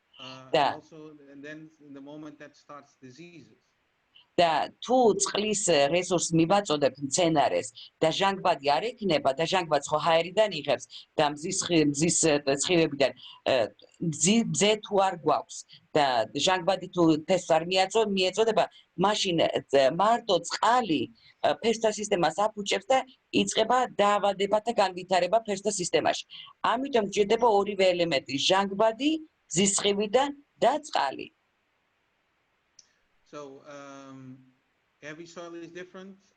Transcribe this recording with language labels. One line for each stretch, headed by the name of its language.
English: And then in the moment that starts diseases.
Georgian: და თუ წყლის რესურსს მივაწოდებთ მცენარეს და ჟანგბადი არ ექნება და ჟანგბადს ხო ჰაერიდან იღებს და მზის სხივებიდან მზე თუ არ გვაქვს და ჟანგბადი თუ ფესვს არ მიეწოდება მაშინ მარტო წყალი ფესვთა სისტემას აფუჭებს და იწყება დაავადებათა განვითარება ფესვთა სისტემაში. ამიტომ გვჭირდება ორივე ელემენტი ჟანგბადი მზის სხივიდან და წყალი.
English: So every soil is different.